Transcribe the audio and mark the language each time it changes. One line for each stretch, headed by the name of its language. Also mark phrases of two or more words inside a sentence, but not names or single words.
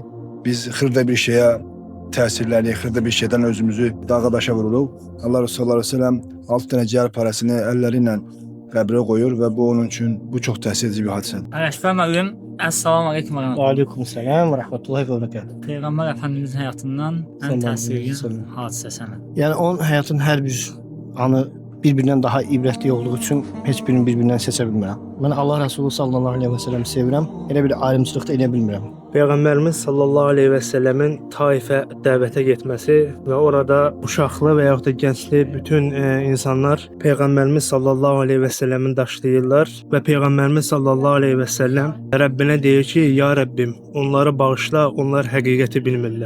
Azerbaijani: Biz xırda bir şeyə təsirləri, xırda bir şeydən özümüzü dağa daşa vururuq. Allah Resulü
Arabic: صلى الله عليه وسلم
Azerbaijani: 6 dənə ciyər parasını əlləri ilə qəbrə qoyur və bu onun üçün bu çox təsir edici bir hadisədir. Ələkbər müəllim,
Arabic: السلام عليكم. وعليكم السلام ورحمة الله وبركاته.
Azerbaijani: Peyğəmbər Əfəndimizin həyatından ən təsir edən hadisə sənə.
Turkish: Yani onun hayatın her bir anı birbirinden daha ibretli olduğu için hiçbirini birbirinden seçe bilmirəm. Ben Allah Resulü
Arabic: صلى الله عليه وسلم
Turkish: sevirəm.
Azerbaijani: Elə bir ayrımçılıqda elə bilmirəm. Peyğəmbərimiz
Arabic: صلى الله عليه وسلم
Azerbaijani: Taifə dəvətə getməsi və orada uşaqlı və yaxud da gəncli bütün insanlar Peyğəmbərimiz
Arabic: صلى الله عليه وسلم
Azerbaijani: daşlayırlar və Peyğəmbərimiz
Arabic: صلى الله عليه وسلم
Azerbaijani: Rəbbinə deyir ki, ya Rəbbim, onları bağışla, onlar həqiqəti bilmirlər.